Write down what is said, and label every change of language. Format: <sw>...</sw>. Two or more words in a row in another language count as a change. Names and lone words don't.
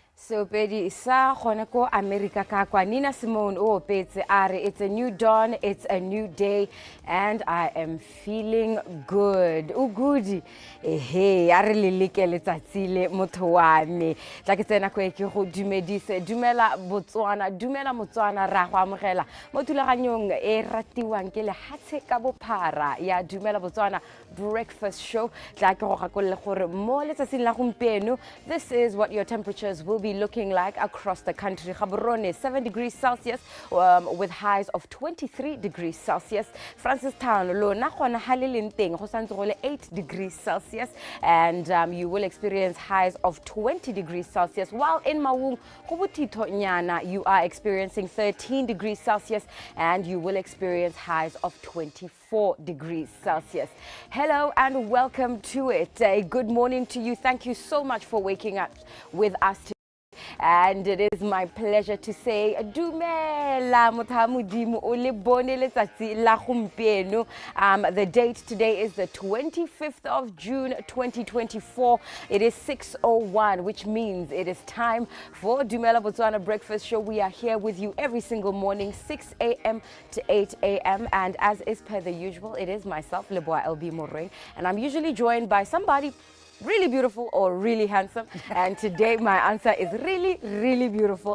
<tn>Seopedi sa gone ko America ka kwa Nina Simone o opetse are</tn> <en>it's a new dawn, it's a new day and I am feeling good.</en> <tn>O goody. Ehe, are leleke letsatsi le motho wa me. Tla ke tsena ko ke go dumedise dumela Botswana ra go amogela mo thulaganyong e ratiwang ke le hatse ka bophara ya Dumela Botswana breakfast show. Tla ke go gakolle gore mo letsatsing la gompieno</tn> <en>this is what your temperatures will be looking like across the country. Gaborone 7 degrees Celsius with highs of 23 degrees Celsius. Francistown</en> <tn>lona gona haleleng teng go santse go le</tn> <en>8 degrees Celsius and you will experience highs of 20 degrees Celsius, while in Maung</en> <tn>go bothitho nyana</tn> <en>you are experiencing 13 degrees Celsius and you will experience highs of 24 degrees Celsius. Hello and welcome to it. A good morning to you. Thank you so much for waking up with us today. And it is my pleasure to say</en> <tn>Dumela Modimo o le bone letsatsi la gompieno.</tn> <en>The date today is the 25th of June 2024. It is 6:01, which means it is time for Dumela Botswana breakfast show. We are here with you every single morning 6 a.m. to 8 a.m. and as is per the usual, it is myself Leboa LB Moreng, and I'm usually joined by somebody really beautiful or really handsome, and today my answer is really beautiful.</en>